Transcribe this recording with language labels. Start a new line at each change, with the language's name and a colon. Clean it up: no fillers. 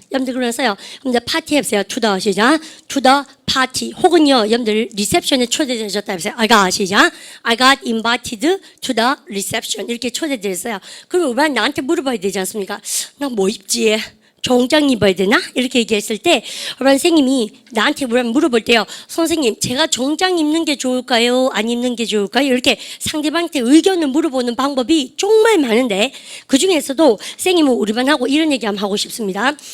Korean: 여러분들 그러면서요, 여러분들 파티 해보세요.
English: to the 시작. to the party.
Korean: 혹은요, 여러분들 리셉션에 초대되어졌다 해보세요.
English: I got invited to the reception.
Korean: 이렇게 초대되었어요. 그럼 우리 반이 나한테 물어봐야 되지 않습니까? 나 뭐 입지? 정장 입어야 되나? 이렇게 얘기했을 때 선생님이 나한테 물어볼 때요. 선생님, 제가 정장 입는 게 좋을까요? 안 입는 게 좋을까요? 이렇게 상대방한테 의견을 물어보는 방법이 정말 많은데 그중에서도 선생님은 우리 반하고 이런 얘기 한번 하고 싶습니다.